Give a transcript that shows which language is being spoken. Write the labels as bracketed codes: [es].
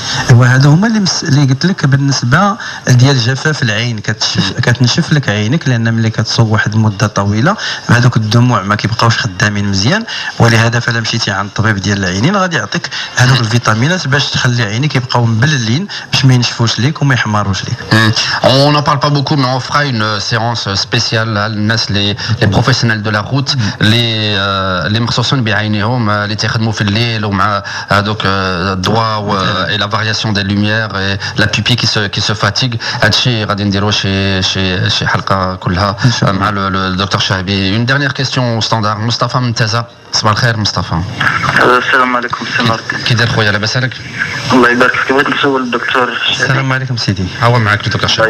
[ar] وهذا هما اللي قلت لك بالنسبه ديال جفاف العين، كتنشف لك عينك، لان ملي كتصوب واحد المده طويله هذوك الدموع ما كيبقاوش خدامين مزيان، ولهذا فلا مشيتي عند الطبيب ديال العينين غادي يعطيك هذوك الفيتامينات باش تخلي عينيك يبقاو مبللين باش ما ينشفوش ليك وما يحمروش ليك. [fr] On n'en parle pas beaucoup, mais on fera une séance spéciale les professionnels de la route les [ar] مخصوصين بعينيهم اللي تيخدموا في الليل ومع هذوك الضوء [fr] et la variation des lumières et la pupille qui se fatigue. [ar] هادشي غادي نديرو شي حلقه كلها مع الدكتور شعبي. [fr] Une dernière question standard. [ar] مصطفى من تازا. صباح الخير مصطفى. السلام عليكم سي مارك. كي داير خويا لاباس عليك؟ الله يبارك فيك. بغيت نسول الدكتور. السلام عليكم سيدي. هو معك الدكتور شعبي.